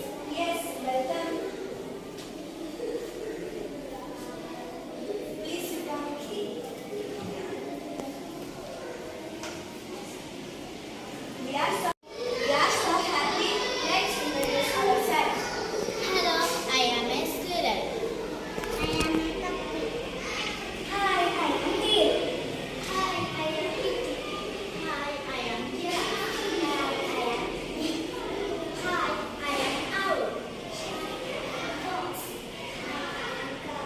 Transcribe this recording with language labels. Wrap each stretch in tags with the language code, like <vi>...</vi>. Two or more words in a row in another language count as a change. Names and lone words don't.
<en>Yes, welcome. Please sit down. We are so happy. Let's introduce ourselves. Hello, I am a squirrel. I am Kappi. Hi, I am Deer. Hi, I am Kitty. Hi, I am giraffe. Hi, I am Bee. Hi, I am Owl. Fox. Hi, I am Cow.</en>